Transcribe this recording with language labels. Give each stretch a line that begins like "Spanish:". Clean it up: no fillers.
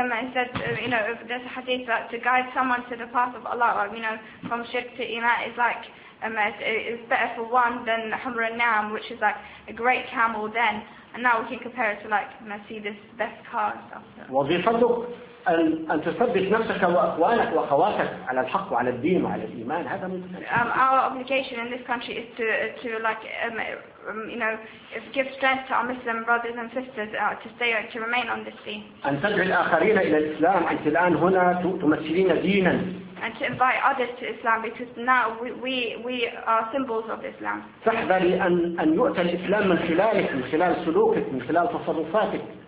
English: He said, you know, there's a hadith that to guide someone to the path of Allah, or, you know, from shirk to iman is like it's better for one than
Arabic: حمر النعم,
English: which is like a great camel then. And now we can compare it to like Mercedes best car and stuff.
Arabic: وظيفتك أن تثبت نفسك وأخوانك وأخواتك على الحق وعلى الدين وعلى الإيمان هذا
English: من our obligation in this country is to like you know give strength to our Muslim brothers and sisters to stay to remain on this scene.
Arabic: أن تدعو الآخرين إلى الإسلام أنت الآن هنا تمثلين دينا.
English: And to invite others to Islam because now we are symbols of Islam.
Arabic: تحذري أن يؤتى الإسلام من خلالك من خلال سلوكك من خلال تصرفاتك.